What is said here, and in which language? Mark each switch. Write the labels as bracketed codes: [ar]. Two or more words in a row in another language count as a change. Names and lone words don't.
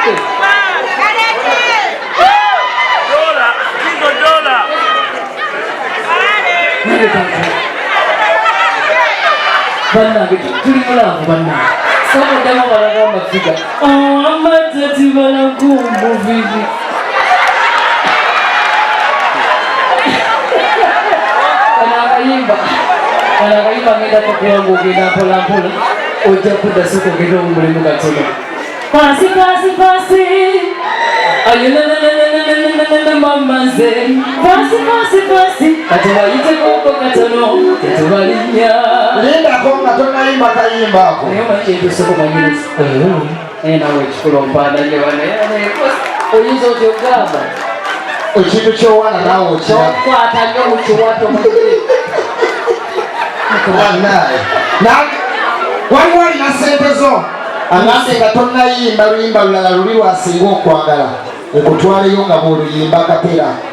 [lg] bannange tuli mulaavu bannange sabaddamu balaga amafiga amatati balaga omubiri kana akayimba ngenda kakuwanga ogenda mpolampola ojja kudda soko ogenda omulimu katono pasi pasi pasi mamaze pasi pasi pasi katubayiteko katono tetubalinya lindako nga tonayimba kayimba ako naye omakyetusoko manyiriza nawe ekikulompandanye wane oyinza otyo ogamba ekintu kyowana nawe okyakwata nyo mukiwato wanaye waliwo alina sente zo anase nga tonayimba luyimba lulala luli lwasinga okwagala ekutwaleyo nga bwoluyimba kapera